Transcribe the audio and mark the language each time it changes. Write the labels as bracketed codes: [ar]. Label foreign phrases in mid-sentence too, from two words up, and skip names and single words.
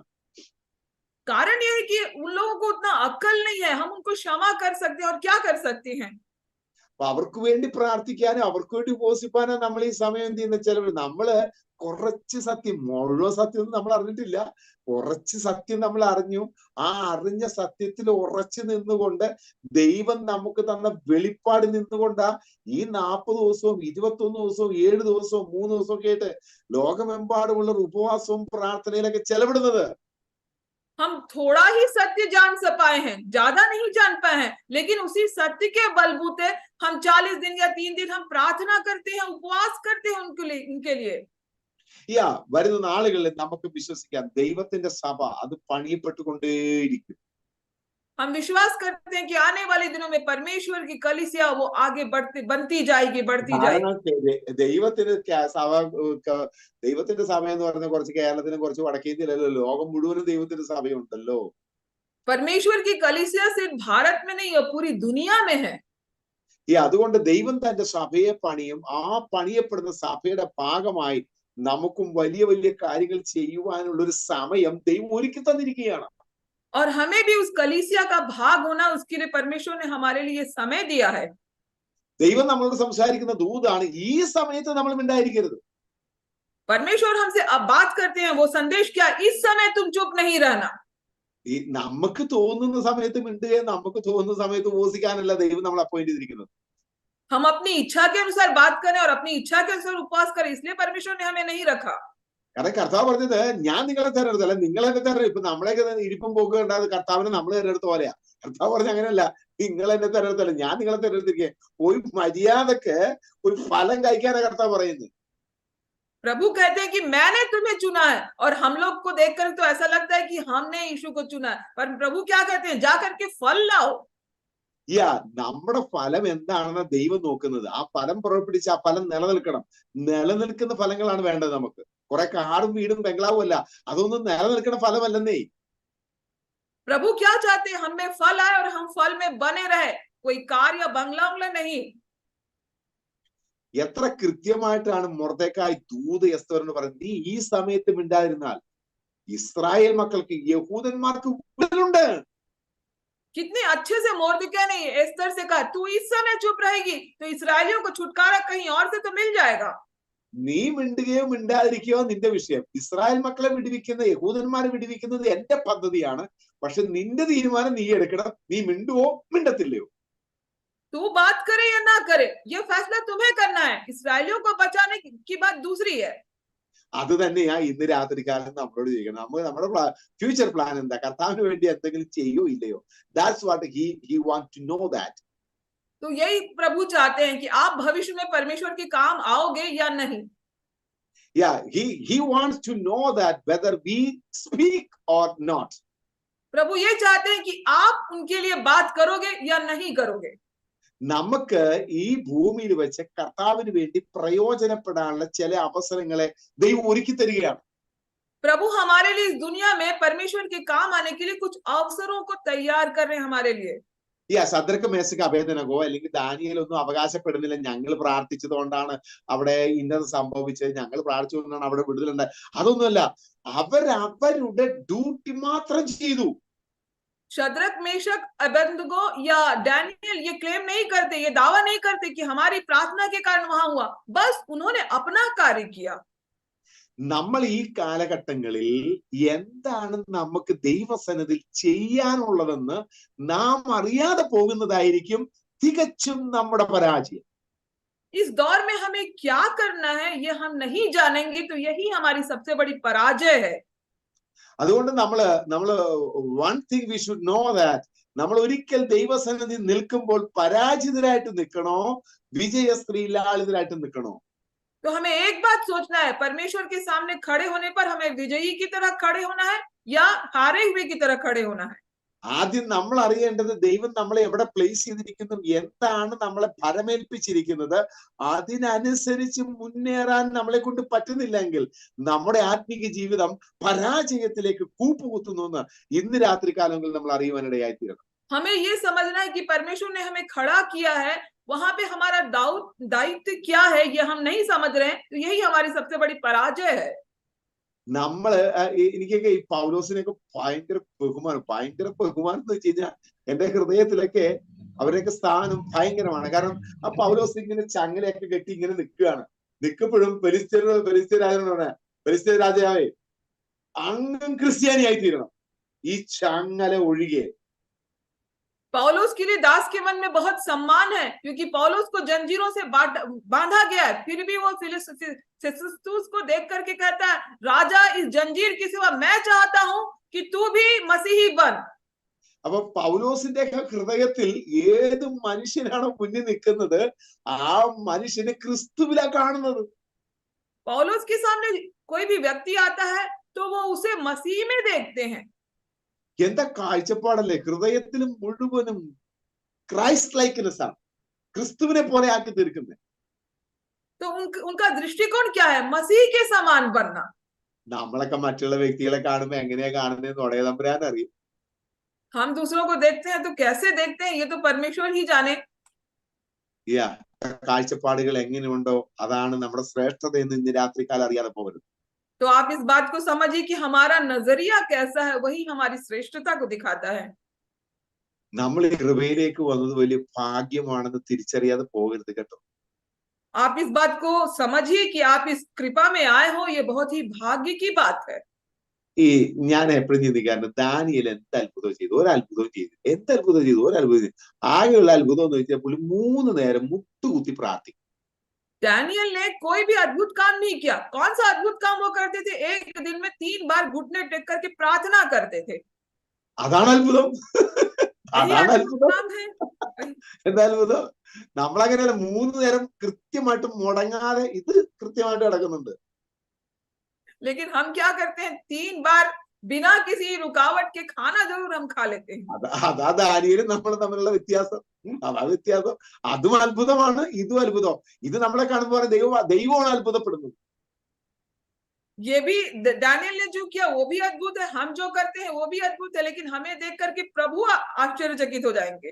[hi] कारण यह है कि उन लोगों को उतना अक्ल नहीं है। हम उनको क्षमा कर सकते हैं और क्या कर सकते हैं? [ml] അപ്പൊ അവർക്ക് വേണ്ടി പ്രാർത്ഥിക്കാനും അവർക്ക് വേണ്ടി ഉപവസിപ്പാനോ നമ്മൾ ഈ സമയം എന്ത് ചെയ്യുന്ന ചിലവർ നമ്മള് കുറച്ച് സത്യം, മുഴുവൻ സത്യം ഒന്നും നമ്മൾ അറിഞ്ഞിട്ടില്ല, കുറച്ച് സത്യം നമ്മൾ അറിഞ്ഞു. ആ അറിഞ്ഞ സത്യത്തിൽ ഉറച്ചു നിന്നുകൊണ്ട് ദൈവം നമുക്ക് തന്ന വെളിപ്പാട് നിന്നുകൊണ്ടാ ഈ 40 ദിവസവും 21 ദിവസവും 7 ദിവസവും 3 ദിവസവും ഒക്കെ ആയിട്ട് ലോകമെമ്പാടുമുള്ള ഉപവാസവും പ്രാർത്ഥനയിലൊക്കെ ചെലവിടുന്നത്. [hi] हम थोड़ा ही सत्य जान पाए हैं, ज्यादा नहीं जान पाए हैं, लेकिन उसी सत्य के बलबूते हम 40 दिन या 3 दिन हम प्रार्थना करते हैं, उपवास करते हैं उनके लिए। [ml] വരുന്ന നാളുകളിൽ നമുക്ക് വിശ്വസിക്കാം ദൈവത്തിന്റെ സഭ അത് പണിയപ്പെട്ടുകൊണ്ടേയിരിക്കും. [hi] हम विश्वास करते हैं कि आने वाले दिनों में परमेश्वर की कलीसिया वो आगे बनती जाएगी। [ml] ദൈവത്തിന്റെ സഭ എന്ന് പറയുന്ന കുറച്ച് കേരളത്തിനും കുറച്ച് വടക്കേന്ത്യയിലല്ലോ, ലോകം മുഴുവനും ദൈവത്തിന്റെ സഭയുണ്ടല്ലോ. [hi] परमेश्वर की कलीसिया सिर्फ भारत में नहीं, पूरी दुनिया में है। [ml] അതുകൊണ്ട് ദൈവം തന്റെ സഭയെ പണിയും. ആ പണിയപ്പെടുന്ന സഭയുടെ ഭാഗമായി നമുക്കും വലിയ വലിയ കാര്യങ്ങൾ ചെയ്യുവാനുള്ള ഒരു സമയം ദൈവം ഒരുക്കി തന്നിരിക്കുകയാണ്. [hi] और हमें भी उस कलीसिया का भाग होना, उसके लिए परमेश्वर ने हमारे लिए समय दिया है। [ml] ദൈവം നമ്മളോട് സംസാരിക്കുന്ന ദൂതാണ്, ഈ സമയത്ത് നമ്മൾ മിണ്ടായിരിക്കരുത്. [hi] परमेश्वर हमसे अब बात करते हैं, वो संदेश क्या? इस समय तुम चुप नहीं रहना। [ml] ഈ നമുക്ക് തോന്നുന്ന സമയത്ത് മിണ്ടുകയും നമുക്ക് തോന്നുന്ന സമയത്ത് ഉപവസിക്കാനല്ല ദൈവം നമ്മൾ അപ്പോയിന്റ് ചെയ്തിരിക്കുന്നത്. [hi] हम अपनी इच्छा के अनुसार बात करें और अपनी इच्छा के अनुसार उपवास करें, इसलिए परमेश्वर ने हमें नहीं रखा। [ml] കാരണം കർത്താവ് പറഞ്ഞത് ഞാൻ നിങ്ങളെ തെരഞ്ഞെടുത്തല്ല, നിങ്ങളെ തെരഞ്ഞെടുത്തു. ഇപ്പൊ നമ്മളെയൊക്കെ ഇരിപ്പം പോക്ക് കണ്ടാൽ കർത്താവിനെ നമ്മൾ തെരഞ്ഞെടുത്ത പോലെയാ. കർത്താവ് പറഞ്ഞ അങ്ങനെയല്ല, നിങ്ങൾ എന്നെ തെരഞ്ഞെടുത്തല്ല, ഞാൻ നിങ്ങളെ തെരഞ്ഞെടുത്തിരിക്കുക. ഒരു മര്യാദക്ക് ഒരു ഫലം കഴിക്കാനാണ് കർത്താവ് പറയുന്നത്. [hi] प्रभु कहते हैं कि मैंने तुम्हें चुना है, और हम लोग को देखकर तो ऐसा लगता है कि हमने यीशु को चुना है, पर प्रभु क्या कहते हैं? जा करके फल लाओ। [ml] നമ്മുടെ ഫലം എന്താണെന്ന് ദൈവം നോക്കുന്നത്. ആ ഫലം പുറപ്പെടുവിച്ച് ആ ഫലം നിലനിൽക്കണം. നിലനിൽക്കുന്ന ഫലങ്ങളാണ് വേണ്ടത് നമുക്ക്. കുറെ കാടും വീടും ബംഗ്ലാവും അല്ല, അതൊന്നും നിലനിൽക്കുന്ന ഫലമല്ലെന്നേ. [hi] प्रभु क्या चाहते हैं? हमें फल आए और हम फल में बने रहे, कोई कार या बंगला नहीं। [ml] എത്ര കൃത്യമായിട്ടാണ് മൊർദെഖായി ദൂത് എസ്തറിനോട് പറയുന്നത്, നീ ഈ സമയത്ത് മിണ്ടാതിരുന്നാൽ ഇസ്രായേൽ മക്കൾക്ക്, യഹൂദന്മാർക്ക് വിടുതലുണ്ട്. [hi] कितने अच्छे से मोर्देखाई ने एस्तर से कहा, तू इस समय चुप रहेगी तो इस्राएलियों को छुटकारा कहीं और से तो मिल जाएगा। [ml] നീ മിണ്ടുകയോ മിണ്ടാതിരിക്കുകയോ നിന്റെ വിഷയം. ഇസ്രായേൽ മക്കളെ വിടുവിക്കുന്ന, യഹൂദന്മാരെ വിടുവിക്കുന്നത് എന്റെ പദ്ധതിയാണ്. പക്ഷെ നിന്റെ തീരുമാനം നീ എടുക്കണം. നീ മിണ്ടുവോ മിണ്ടത്തില്ലയോ? [hi] तू बात करे या ना करे, ये फैसला तुम्हें करना है। इस्राएलियों को बचाने की बात दूसरी है। [ml] അത് തന്നെയാ ഇന്ന് രാത്രി കാലം നമ്മളോട് ചെയ്യണം. നമ്മുടെ [en] future plan [ml] എന്താ? കർത്താവിന് വേണ്ടി എന്തെങ്കിലും ചെയ്യോ ഇല്ലയോ? [en] That's what he want to know that. [hi] तो यही प्रभु चाहते हैं कि आप भविष्य में परमेश्वर के काम आओगे या नहीं। [en] He wants to know that whether we speak or not. [hi] प्रभु ये चाहते हैं कि आप उनके लिए बात करोगे या नहीं करोगे। [ml] നമുക്ക് ഈ ഭൂമിയിൽ വെച്ച് കർത്താവിന് വേണ്ടി പ്രയോജനപ്പെടാനുള്ള ചില അവസരങ്ങളെ ദൈവം ഒരുക്കി തരികയാണ്. [hi] प्रभु हमारे लिए इस दुनिया में परमेश्वर के काम आने के लिए कुछ अवसरों को तैयार कर रहे हैं हमारे लिए। [ml] ശദ്രക്ക് മേശക്ക് അഭേദനകോ അല്ലെങ്കിൽ ദാനിയേലൊന്നും അവകാശപ്പെടുന്നില്ല ഞങ്ങൾ പ്രാർത്ഥിച്ചത് കൊണ്ടാണ് അവിടെ ഇന്നത് സംഭവിച്ചത്, ഞങ്ങൾ പ്രാർത്ഥിച്ചുകൊണ്ടാണ് അവിടെ വിടുതലുണ്ടായത്. അതൊന്നുമല്ല, അവരുടെ ഡ്യൂട്ടി മാത്രം ചെയ്തു. [hi] शद्रक, मेशक, अबेदनगो या डैनियल ये क्लेम नहीं करते, ये दावा नहीं करते कि हमारी प्रार्थना के कारण वहां हुआ। बस उन्होंने अपना कार्य किया. [ml] നമ്മൾ ഈ കാലഘട്ടങ്ങളിൽ എന്താണ് നമുക്ക് ദൈവസന്നിധിയിൽ ചെയ്യാനുള്ളതെന്ന് നാം അറിയാതെ പോകുന്നതായിരിക്കും തികച്ചും നമ്മുടെ പരാജയം. [hi] इस दौर में हमें क्या करना है ये हम नहीं जानेंगे तो यही हमारी सबसे बड़ी पराजय है. [ml] അതുകൊണ്ട് നമ്മള് [en] one thing we should know that [ml] നമ്മൾ ഒരിക്കൽ ദൈവസന്നിധി നിൽക്കുമ്പോൾ പരാജിതരായിട്ട് നിൽക്കണോ വിജയശ്രീലാളിതരായിട്ട് നിൽക്കണോ? [hi] तो हमें एक बात सोचना है, परमेश्वर के सामने खड़े होने पर हमें विजयी की तरह खड़े होना है या हारे हुए की तरह खड़े होना है. [ml] ആദ്യം നമ്മൾ അറിയേണ്ടത് ദൈവം നമ്മളെ എവിടെ പ്ലേസ് ചെയ്തിരിക്കുന്നു, എന്താണ് നമ്മളെ ഫലമേൽപ്പിച്ചിരിക്കുന്നത്, അതിനനുസരിച്ച് മുന്നേറാൻ നമ്മളെ കൊണ്ട് പറ്റുന്നില്ലെങ്കിൽ നമ്മുടെ ആത്മീക ജീവിതം പരാജയത്തിലേക്ക് കൂപ്പുകുത്തുന്നു എന്ന് ഇന്ന് രാത്രി കാലങ്ങളിൽ നമ്മൾ അറിയുവാനിടയായിത്തീരണം. [hi] हमें ये समझना है कि परमेश्वर ने हमें खड़ा किया है, वहां पे हमारा दायित्व क्या है ये हम नहीं समझ रहे हैं, तो यही हमारी सबसे बड़ी पराजय है. [ml] നമ്മള് എനിക്കൊക്കെ ഈ പൗലോസിനെയൊക്കെ ഭയങ്കര ബഹുമാനം എന്ന് വെച്ച് കഴിഞ്ഞാൽ എന്റെ ഹൃദയത്തിലൊക്കെ അവരൊക്കെ സ്ഥാനം ഭയങ്കരമാണ്. കാരണം ആ പൗലോസ് ഇങ്ങനെ ചങ്ങലയൊക്കെ കെട്ടി ഇങ്ങനെ നിൽക്കുമ്പോഴും ഫെലിസ്ത്യർ രാജാവേ അങ്ങും ക്രിസ്ത്യാനിയായി തീരണം, ഈ ചങ്ങല ഒഴികെ. [hi] पौलुस के लिए दास के मन में बहुत सम्मान है, क्योंकि पौलुस को जंजीरों से बांधा गया है, फिर भी वो फिलिस्तुस को देख करके कहता है, राजा इस जंजीर के सिवा मैं चाहता हूं कि तू भी मसीही बन. [ml] അപ്പൊ പൗലോസിന്റെ ഹൃദയത്തിൽ ഏത് മനുഷ്യനാണോ മുന്നിൽ നിൽക്കുന്നത് ആ മനുഷ്യനെ ക്രിസ്തുവിലാ കാണുന്നത്. [hi] पौलुस के सामने कोई भी व्यक्ति आता है तो वो उसे मसीह में देखते हैं. [ml] എന്താ കാഴ്ചപ്പാടല്ലേ! ഹൃദയത്തിൽ മുഴുവനും [en] Christ likeness [ml] ആണ്, ക്രിസ്തുവിനെ പോലെ ആക്കി തീർക്കുന്നത്. [hi] तो उनका दृष्टिकोण क्या है? मसीह के समान बनना. [ml] നമ്മളൊക്കെ മറ്റുള്ള വ്യക്തികളെ കാണുമ്പോ എങ്ങനെയാ കാണുന്നതെന്ന് ഒടയ തമ്പുരാൻ അറിയും. [hi] हम दूसरों को देखते हैं तो कैसे देखते हैं ये तो परमेश्वर ही जाने. [ml] കാഴ്ചപ്പാടുകൾ എങ്ങനെയുണ്ടോ അതാണ് നമ്മുടെ ശ്രേഷ്ഠത എന്ന് ഇന്ന് രാത്രികാലം അറിയാതെ പോകരുത്. [hi] तो आप इस बात को समझिए कि हमारा नजरिया कैसा है वही हमारी श्रेष्ठता को दिखाता है. [ml] നമ്മൾ ഈ കൃപയിലേക്ക് വന്നത് വലിയ ഭാഗ്യമാണെന്ന് തിരിച്ചറിയാതെ പോകരുത് കേട്ടോ. [hi] आप इस बात को समझिए कि आप इस कृपा में आए हो, ये बहुत ही भाग्य की बात है. [ml] ഈ ഞാൻ എപ്പോഴും ചിന്തിക്കാറുണ്ട്, ദാനിയേൽ എന്ത് അത്ഭുതം ചെയ്തു, ഒരത്ഭുതം ചെയ്തു. ആകെയുള്ള അത്ഭുതം എന്ന് വെച്ചാൽ പുള്ളി 3 നേരം മുട്ടുകുത്തി പ്രാർത്ഥിക്കും. [hi] डैनियल ने कोई भी अद्भुत काम नहीं किया. कौन सा अद्भुत काम वो करते थे? एक दिन में 3 बार घुटने टेक करके प्रार्थना करते थे. [ml] അതാണ് അത്ഭുതം. അതാണ് അത്ഭുതം. എന്താ അത്ഭുതം? നമ്മളങ്ങനെയല്ല, 3 നേരം കൃത്യമായിട്ട് മുടങ്ങാതെ ഇത് കൃത്യമായിട്ട് കിടക്കുന്നുണ്ട്. [hi] लेकिन हम क्या करते हैं? 3 बार बिना किसी रुकावट के खाना जरूर हम खा लेते हैं. [ml] അതാ ദാനിയേലും നമ്മൾ തമ്മിലുള്ള വ്യത്യാസം. അതാ വ്യത്യാസം. അതും അത്ഭുതമാണ്, ഇതും അത്ഭുതം. ഇത് നമ്മളെ കാണുമ്പോൾ ദൈവമാണ് അത്ഭുതപ്പെടുന്നത്. [hi] ये भी डैनियल ने जो किया वो भी अद्भुत है, हम जो करते हैं वो भी अद्भुत है, लेकिन हमें देख करके प्रभु आश्चर्यचकित हो जाएंगे.